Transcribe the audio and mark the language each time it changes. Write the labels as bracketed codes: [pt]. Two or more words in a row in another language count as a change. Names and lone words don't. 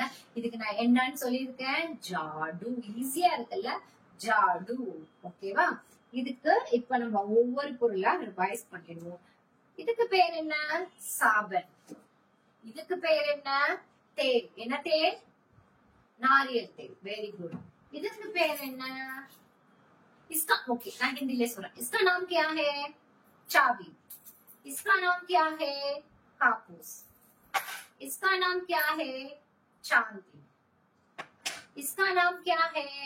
[ta] இதுக்கு நான் என்னன்னு சொல்லியிருக்கேன்? ஜாடு. ஈஸியா இருக்குல்ல, ஜாடு. ஓகேவா? இதுக்கு இப்ப நம்ம ஒவ்வொரு பொருளா ரிவைஸ் பண்ணிடுவோம். இதுக்கு பேர் என்ன? சாபன். இதுக்கு பேர் என்ன? தேல். என்ன தேல்? [hi] नारियल तेल. [en] very good. [hi] इसका पेड़ है ना, इसका ओके मैं हिंदी ले सुना। इसका नाम क्या है? चाबी। इसका नाम क्या है? कापूस। इसका नाम क्या है? चांदी। इसका नाम क्या है?